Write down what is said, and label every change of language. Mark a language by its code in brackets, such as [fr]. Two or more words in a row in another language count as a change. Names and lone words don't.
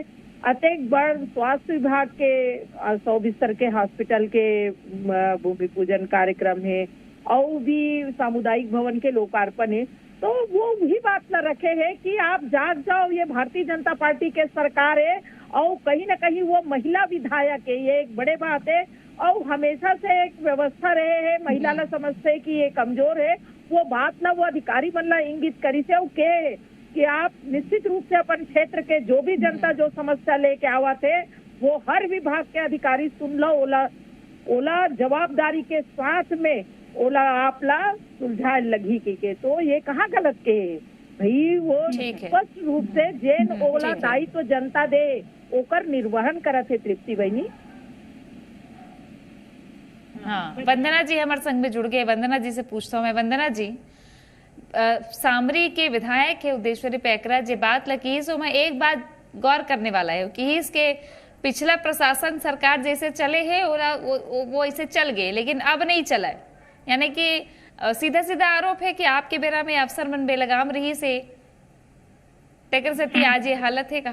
[hne] अतेक बार स्वास्थ्य विभाग के 100 बिस्तर के हॉस्पिटल के भूमि पूजन कार्यक्रम है और भी सामुदायिक भवन के लोकार्पण है, तो वो भी बात न रखे है कि आप जाग जाओ, ये भारतीय जनता पार्टी के सरकार है और कहीं न कहीं वो महिला विधायक है, ये एक बड़े बात है। और हमेशा से एक व्यवस्था रहे है, महिला ला समझते कि ये कमजोर है, वो बात ना वो अधिकारी मन ला इंगित करी से के कि आप निश्चित रूप से अपन क्षेत्र के जो भी जनता जो समस्या लेके आवत है वो हर विभाग के अधिकारी सुन लो, ओला जवाबदारी के साथ में ओला आप ला सुलझाए लगी के, तो ये कहाँ गलत के भाई, वो स्पष्ट रूप से जेन ओला दायित्व जनता दे ओकर निर्वहन करत है तृप्ति बहनी। हाँ, वंदना जी हमारे संग में जुड़ गए। वंदना जी से पूछता हूँ मैं। वंदना जी, सामरी के विधायक है उद्देश्वरी पैकरा जे बात लगी, सो मैं एक बात गौर करने वाला है कि इसके पिछला प्रशासन सरकार जैसे चले है वो ऐसे चल गए, लेकिन अब नहीं चला है, यानी कि सीधा सीधा आरोप है कि आपके बेरा में अफसर मन बेलगाम रही से तेकर से आज ये हालत है।